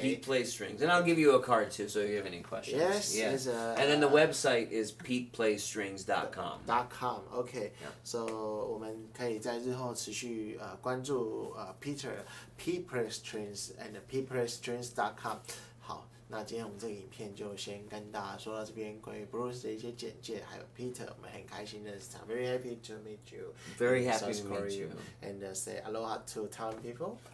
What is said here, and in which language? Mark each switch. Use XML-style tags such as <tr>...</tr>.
<en>Pete Plays Strings. And I'll give you a card too, so if you have any questions. Yes. And then the website is PetePlaysStrings.com. .com. Okay.</en> <zh>So 我们可以在日后持续关注Peter Pete Plays Strings and PetePlaysStrings.com。好，那今天我们这个影片就先跟大家说到这边，关于 Bruce 的一些简介，还有 Peter， 我们很开心认识他。</zh> <en>Very happy to meet you. Very happy to meet you. And say aloha to Taiwan people.</en>